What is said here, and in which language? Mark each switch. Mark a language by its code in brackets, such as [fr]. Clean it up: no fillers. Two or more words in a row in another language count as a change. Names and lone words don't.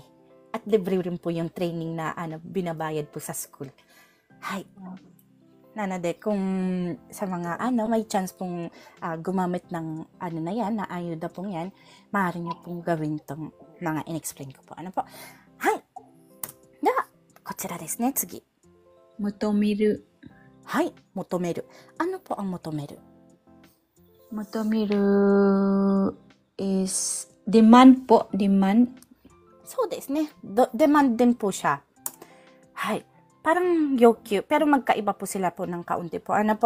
[tl] At libre rin po yung training na binabayad po sa school. Nanade, kung sa mga may chance pong gumamit ng na yan, na ayuda pong yan, maaari nyo pong gawin tong mga in-explain ko po. Po? [ja] こちらですね、次. Motomeru. Motomeru. [tl] Ano po ang motomeru? [en] Motomeru is demand po, demand. [ja] そうですね. [tl] Demand din po siya. Parang yokyu, pero magkaiba po sila po ng kaunti po. Po?